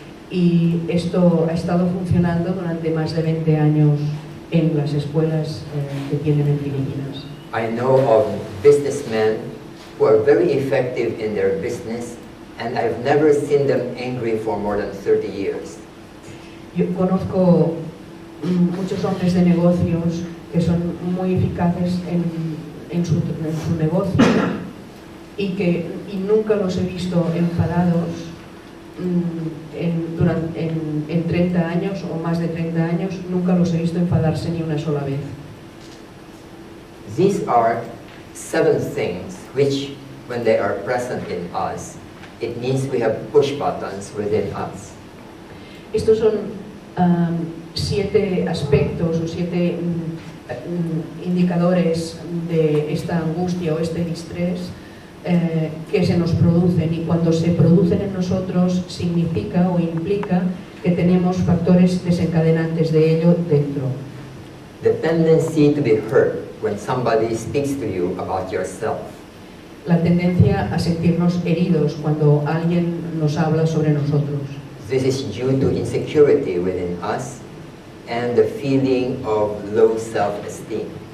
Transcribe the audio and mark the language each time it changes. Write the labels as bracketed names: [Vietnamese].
[Spanish] Y esto ha estado funcionando durante más de 20 años en las escuelas que tienen en Filipinas. [English] I know of businessmen who are very effective in their business and I've never seen them angry for more than 30 years. [Spanish] Yo conozco muchos hombres de negocios que son muy eficaces en su negocio y nunca los he visto enfadados en 30 años o más de 30 años, nunca los he visto enfadarse ni una sola vez. [English] These are 7 things which, when they are present in us, it means we have push buttons within us. [Spanish] Estos son 7 aspectos o 7 indicadores de esta angustia o este distrés que se nos producen, y cuando se producen en nosotros significa o implica que tenemos factores desencadenantes de ello dentro. [English] The tendency to be hurt when somebody speaks to you about yourself. [Spanish] La tendencia a sentirnos heridos cuando alguien nos habla sobre nosotros. [English] This is due to insecurity within us and the feeling of low self-esteem.